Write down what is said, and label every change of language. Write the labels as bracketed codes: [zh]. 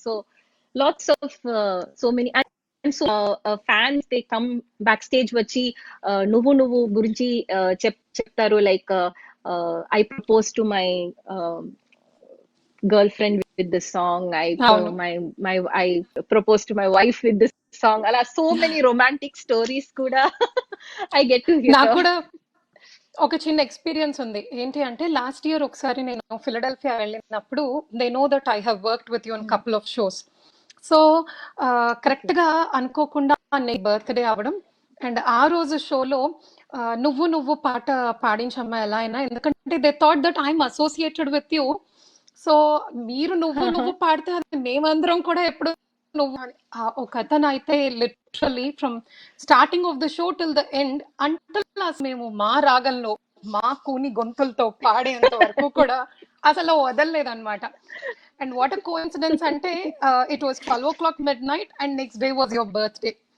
[en] So lots of so many. And so fans they come backstage [te] వచ్చి నువ్వు నువ్వు గురించి చెప్తారు [en] like I proposed to my girlfriend with this song. [te] అవును. [en] I proposed to my wife with this song. Ala so many romantic stories kuda I get to hear. [te] నాకు కూడా ఒక చిన్న ఎక్స్పీరియన్స్ ఉంది. ఏంటి అంటే లాస్ట్ ఇయర్ ఒకసారి నేను ఫిలడెల్ఫియా వెళ్ళినప్పుడు [en] They know that I have worked with you in couple of shows. [te] So correct గా అనుకోకుండా నీ బర్త్డే అవ్వడం అండ్ ఆ రోజు షోలో నువ్వు నువ్వు పాట పాడించమ్మా ఎలా అయినా, ఎందుకంటే [en] They thought that I'm associated with you. [te] So మీరు నువ్వు నువ్వు పాడితే అది మేమందరం కూడా ఎప్పుడు నువ్వు అని. ఒక అతను అయితే [en] literally from starting of the show till the end [te] until మేము మా రాగంలో మా కూని గొంతులతో పాడేంత వరకు కూడా అసలు వదలలేదన్నమాట. [en] And what a coincidence అంటే it was 12 o'clock midnight and next day was your birthday.